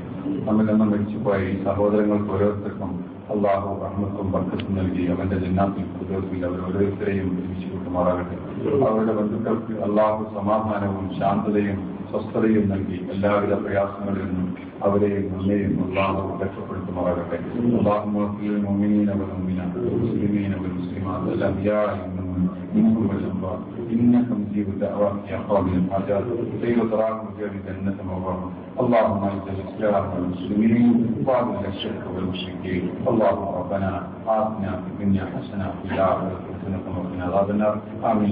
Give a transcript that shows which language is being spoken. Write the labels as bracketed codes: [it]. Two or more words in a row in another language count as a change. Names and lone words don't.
[ml] നമ്മിൽ നിന്നും മരിച്ചുപോയ ഈ സഹോദരങ്ങൾക്ക് ഓരോരുത്തർക്കും അള്ളാഹു റഹ്മത്തും ബർക്കത്തും നൽകി അവന്റെ ജന്നാത്തിൽ പ്രതിരോധത്തിൽ അവർ ഓരോരുത്തരെയും ഒരുമിച്ച് കൂട്ടുമാറാകട്ടെ. അവരുടെ ബന്ധുക്കൾക്ക് അള്ളാഹു സമാധാനവും ശാന്തതയും സ്വസ്ഥതയും നൽകി എല്ലാവിധ പ്രയാസങ്ങളിൽ നിന്നും അവരെയും നമ്മെയും അള്ളാഹു രക്ഷപ്പെടുത്തുമാറാകട്ടെ. [ar] الله المؤمنين والمؤمنات المسلمين والمسلمات الأحياء منهم والأموات إنك مجيب الدعوات يا قابل الحاجات سيد تراهم في جنة مباركة. اللهم اعز الإسلام والمسلمين وأذل الشرك والمشركين. اللهم ربنا آتنا في الدنيا حسنة وفي الآخرة حسنة وقنا عذاب النار.